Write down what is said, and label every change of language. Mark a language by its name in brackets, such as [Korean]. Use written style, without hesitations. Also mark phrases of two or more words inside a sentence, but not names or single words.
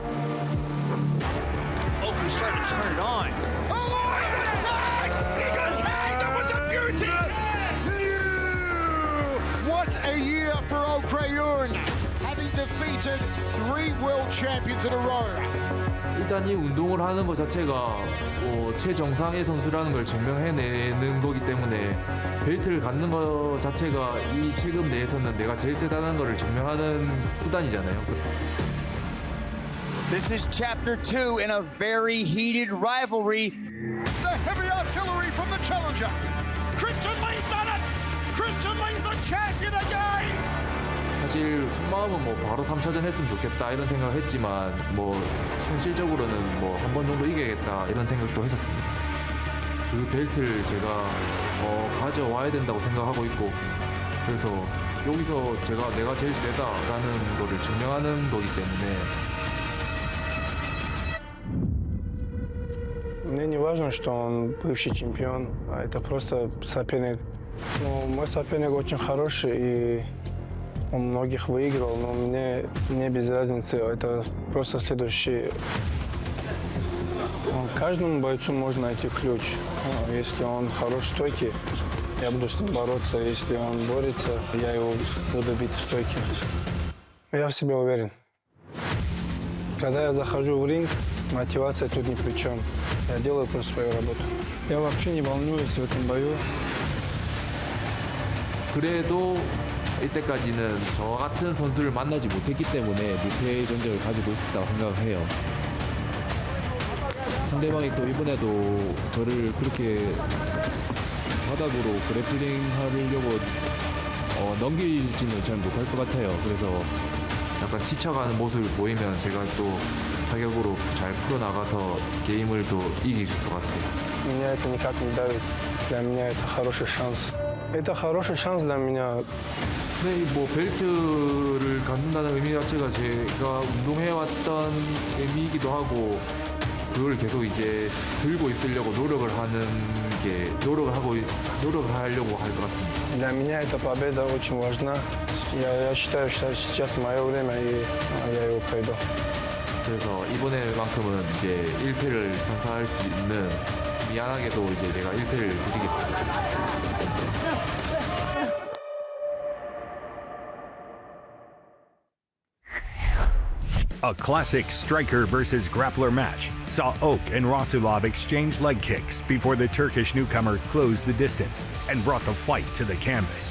[English] Oh, he's starting to turn it on. Oh, he got tagged! He got tagged! That was a beauty! What a year for Rae, having defeated 3 world champions in a row. [Korean] 일단 이 운동을 하는 것 자체가 최정상의 선수라는 걸 증명해내는 거기 때문에 벨트를 갖는 것 자체가 이 체급 내에서는 내가 제일 세다는 거를 증명하는 수단이잖아요. [English] This is chapter 2 in a very heated rivalry. The heavy artillery from the challenger. Christian Lee's done it! Christian Lee's the champion again! [Korean] 사실 속마음은 뭐 바로 3차전 했으면 좋겠다 이런 생각을 했지만 뭐 현실적으로는 뭐 한 번 정도 이겨야겠다 이런 생각도 했었습니다. 그 벨트를 제가 가져와야 된다고 생각하고 있고 그래서 여기서 내가 제일 세다라는 거를 증명하는 거기 때문에 [Russian] Мне не важно, что он бывший чемпион, а это просто соперник. Но мой соперник очень хороший и он многих выиграл, но мне без разницы, это просто следующий. Каждому бойцу можно найти ключ. Если он хорош в стойке, я буду с ним бороться. Если он борется, я его буду бить в стойке. Я в себе уверен. Когда я захожу в ринг, мотивация тут ни при чем. Я делаю просто свою работу. Я вообще не волнуюсь в этом бою. [Korean] 그래도 이때까지는 저 같은 선수를 만나지 못했기 때문에 무패의 전적을 가지고 있었다고 생각을 해요. 상대방이 또 이번에도 저를 그렇게 바닥으로 그래플링 하려고 넘기지는 잘 못할 것 같아요. 그래서 약간 지쳐가는 모습을 보이면 제가 또 타격으로 잘 풀어나가서 게임을 또 이길 것 같아요. [Russian] Меня это никак не давит. Для меня это хороший шанс. Это хороший шанс для меня. [Korean] 네, 뭐 벨트를 갖는다는 의미 자체가 제가 운동해왔던 의미이기도 하고 그걸 계속 이제 들고 있으려고 노력을 하려고 할 것 같습니다. [Russian] Для меня эта победа очень важна. Я считаю, что сейчас мое время и я его пройду. [Korean] 그래서 이번에만큼은 이제 1패를 선사할 수 있는 미안하게도 이제 제가 1패를 드리겠습니다. [English] A classic striker versus grappler match saw Oak and Rasulov exchange leg kicks before the Turkish newcomer closed the distance and brought the fight to the canvas.